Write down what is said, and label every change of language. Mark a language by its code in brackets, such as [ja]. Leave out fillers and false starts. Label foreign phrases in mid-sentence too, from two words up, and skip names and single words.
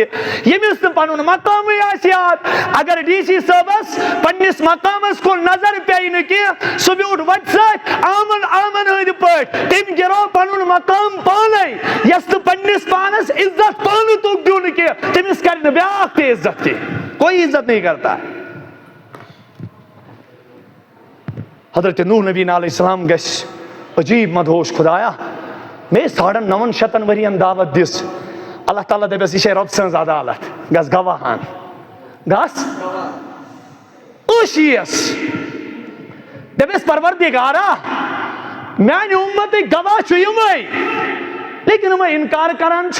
[ks] ییٚمِس نہٕ پنُن مقامٕے آسہِ یاد اگر ڈی سی صٲبس پننس مقامس کُن نظر پیٚیہِ نہٕ کینٛہہ سُہ بیوٗٹھ وتہِ سۭتۍ آمن ہٕنٛدۍ پٲٹھۍ تٔمۍ گِرو پنُن مقام پانے. یس نہٕ پننس پانس عزت پانہٕ توٚگ دیُن کینٛہہ تٔمِس کرِ نہٕ بیاکھ تہِ عزت کینٛہہ. [ur] کوئی عزت نہیں کرتا. [ks] حضرت نوح نبی [ar] علیہ السلام [ks] گژھِ عجیب مدہوش. خدایا مےٚ 950 ؤرین دعوت دِژ. اللہ تعالیٰ دپیس یہِ چھے رۄب سٕنٛز عدالت گژھ گواہان گژھ ٲشیٖس دپیس پروردگارا میانہِ اُمتٕکۍ گواہ چھُ یِمے لیکن یِمے انکار کران چھُ.